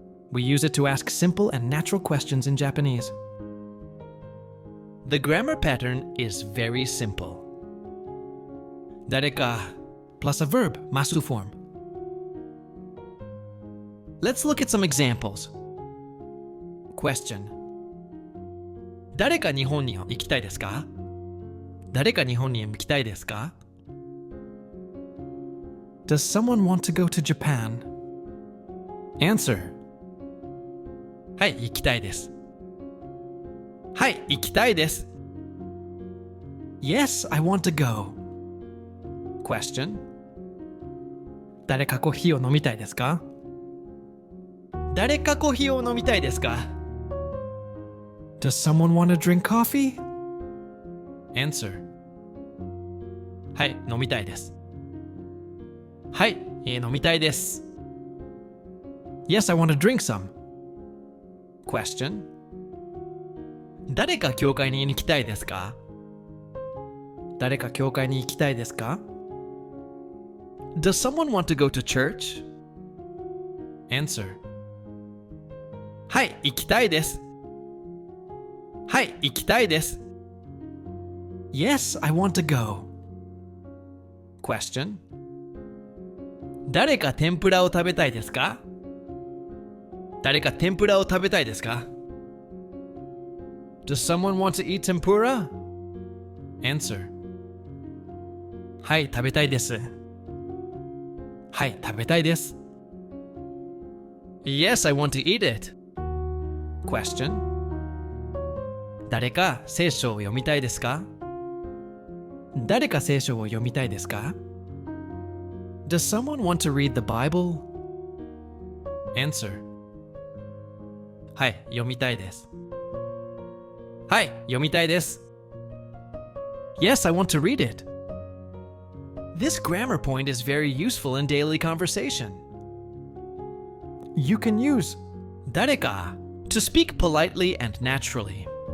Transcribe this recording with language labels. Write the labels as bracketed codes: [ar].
[en] We use it to ask simple and natural questions in Japanese. The grammar pattern is very simple. 誰か plus a verb, masu-form. Let's look at some examples. Question. [ja] 誰か日本に行きたいですか？誰か日本に行きたいですか？ [en] Does someone want to go to Japan? [ja] Answer. はい、行きたいです。はい、行きたいです。 [en] Yes, I want to go. Question. [ja] 誰かコーヒーを飲みたいですか？誰かコーヒーを飲みたいですか？ [en] Does someone want to drink coffee? [ja] Answer. はい、飲みたいです。はい、飲みたいです。 [en] Yes, I want to drink some. Question. [ja] 誰か教会に行きたいですか？誰か教会に行きたいですか？ [en] Does someone want to go to church? [ja] Answer. はい、行きたいです。はい、行きたいです。 [en] Yes, I want to go. Question. [ja] 誰か天ぷらを食べたいですか？誰か天ぷらを食べたいですか？ [en] Does someone want to eat tempura? [ja] Answer. はい、食べたいです。はい、食べたいです。 [en] Yes, I want to eat it. Question. [ja] 誰か聖書を読みたいですか？誰か聖書を読みたいですか？ [en] Does someone want to read the Bible? [ja] Answer. はい、読みたいです。はい、読みたいです。 [en] Yes, I want to read it. This grammar point is very useful in daily conversation. You can use 誰か to speak politely and naturally.